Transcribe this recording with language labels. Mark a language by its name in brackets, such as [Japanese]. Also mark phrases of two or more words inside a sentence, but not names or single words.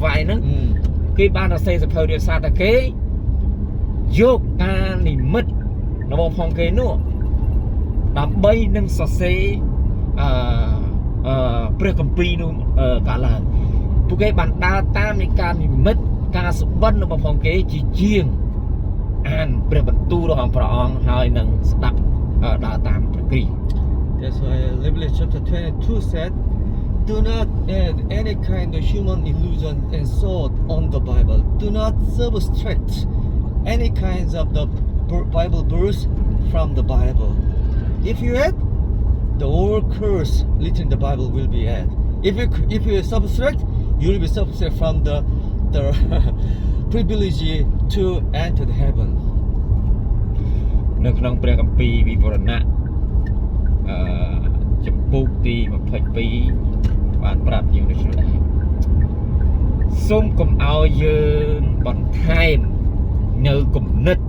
[Khmer] White ហ្នឹងគេបានសរសេរសភៅដោយសារតែគេយកការនិមិត្តរបស់ផងគេនោះដើម្បីនឹងសរសេរព្រះគម្ពីរនោះកើតឡើងពួកគេបានដើរតាមនៃការនិមិត្តការសុបិនរបស់ផងគេជាជាងអានព្រះបន្ទូលរបស់ព្រះអង្គហើយនឹងស្ដាប់ដើរតាមព្រះគ្រីស្ទ [English] That's why Revelation chapter 22 said, do not add any kind of human illusion and thought on the Bible. Do not subtract any kinds of the Bible verse from the Bible. If you add, the whole curse written in the Bible will be added. If you subtract, you will be subtract from the privilege to enter the heaven. [Khmer] នៅក្នុងព្រះគម្ពីរវិវរណៈចំពោះទី22បានប្រាប់យើងដូចនេះដែរសូមកុំឲ្យយើងបន្ថែមនៅគំនិត